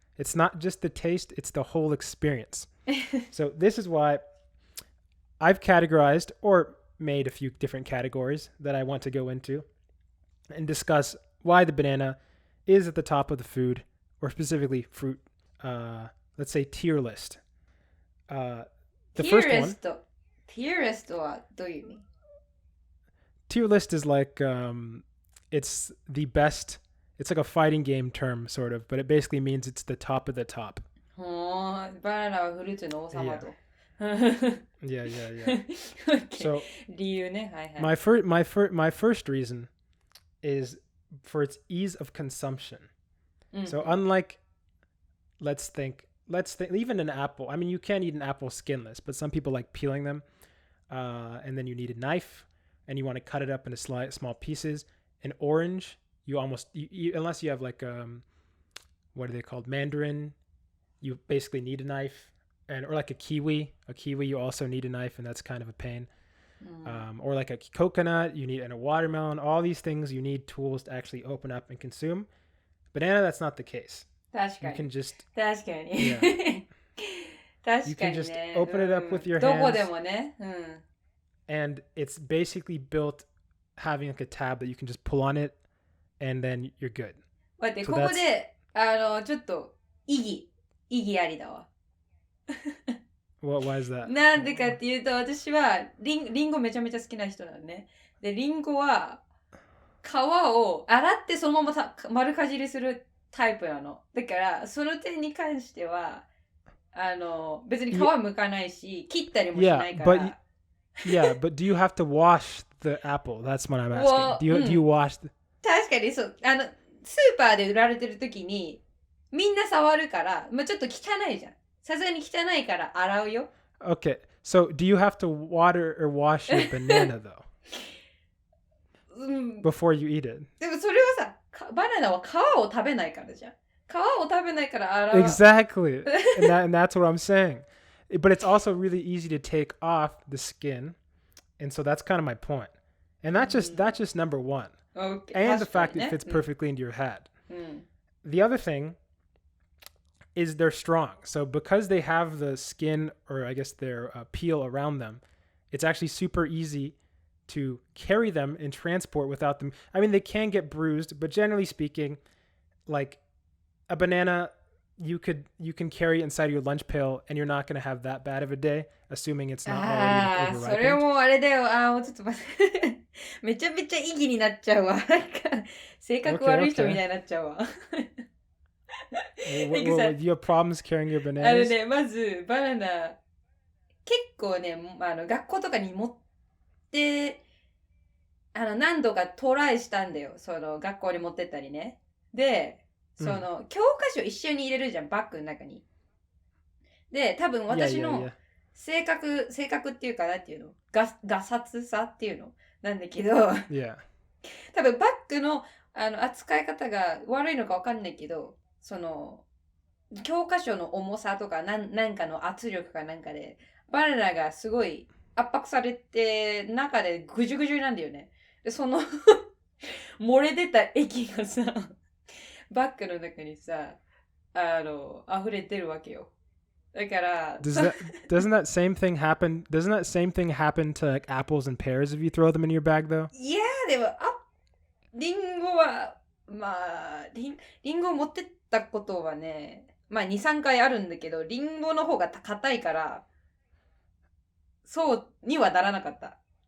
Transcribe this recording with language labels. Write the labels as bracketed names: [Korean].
[English] It's not just the taste, it's the whole experience. So this is why I've categorized or made a few different categories that I want to go into and discuss why the banana is at the top of the food, or specifically fruit, let's say tier list. The first one. [Japanese] Tier list はどういう意味？ [English] Tier list is like, it's the best, it's like a fighting game term sort of, but it basically means it's the top of the top. [Japanese] バナナはフルーツの王様と。 [English] Yeah. So [Japanese] 理由ね、はいはい。 [English] my first reason is for its ease of consumption. So unlike, let's think even an apple. I mean, you can't eat an apple skinless, but some people like peeling them, and then you need a knife, and you want to cut it up into small pieces. An orange, you unless you have like what are they called, mandarin, you basically need a knife. Or like a kiwi you also need a knife, and that's kind of a pain. Or like a coconut, and a watermelon, all these things you need tools to actually open up and consume. Banana, that's not the case. [Japanese] 確かに。 [English] You can just [Japanese] 確かに。 [English] yeah. [Japanese] 確 [English] You [Japanese] か [English] can [Japanese] に [English] just [Japanese] ね。 [English] open it up with your [Japanese] どこ [English] hands. [Japanese] でもね。 [English] And it's basically built having like a tab that you can just pull on it, and then you're good. [Japanese] 待って、 [English] So [Japanese] ここでちょっと意義ありだわ。 [English] Why is that? [Japanese] なんでかっていうと、私はリンゴめちゃめちゃ好きな人なのね。で、リンゴは皮を洗ってそのまま丸かじりするタイプなの。だからその点に関しては別に皮むかないし、切ったりもしないから。 [English] But do you have to wash the apple? That's what I'm asking. Do you wash? [Japanese] 確かにそう。スーパーで売られてる時にみんな触るから、ちょっと汚いじゃん。さすがに汚いから洗うよ。 [English] Okay, so do you have to water or wash your banana though? Before you eat it. [Japanese] でもそれはさ、バナナは皮を食べないからじゃん。皮を食べないから洗う。 [English] Exactly. and that's what I'm saying. But it's also really easy to take off the skin. And so that's kind of my point. And that's just number one. Okay, and the fact it fits perfectly into your head. The other thing is they're strong. So because they have the skin, or I guess their peel around them, it's actually super easy to carry them and transport without them. I mean, they can get bruised, but generally speaking, like a banana, you can carry inside your lunch pail, and you're not going to have that bad of a day, assuming it's not already overripened. [Japanese] それもあれだよ。もうちょっと待って。めちゃめちゃ意義になっちゃうわ。なんか性格悪い人みたいになっちゃうわ。 [English] Well, do you have problems carrying your bananas? [Japanese] ね、まずバナナ結構ね、学校とかに持って何度かトライしたんだよ。その学校に持ってったりね。で、その、教科書一緒に入れるじゃん、バッグの中に。で、多分私の性格っていうかなっていうの、ガサツさっていうのなんだけど、多分バッグの扱い方が悪いのかわかんないけど、その教科書の重さとかなんかの圧力かなんかでバナナがすごい圧迫されて、中でぐじゅぐじゅなんだよね。で、その漏れ出た液がさ、バッグの中にさ、溢れてるわけよ。だから、 [English] doesn't that same thing happen? Doesn't that same thing happen to like apples and pears if you throw them in your bag though? [Japanese] いやでも、リンゴは、まあ、リンゴを持ってったことはね、まあ2、3回あるんだけど、リンゴの方が硬いから、そうにはならなかった。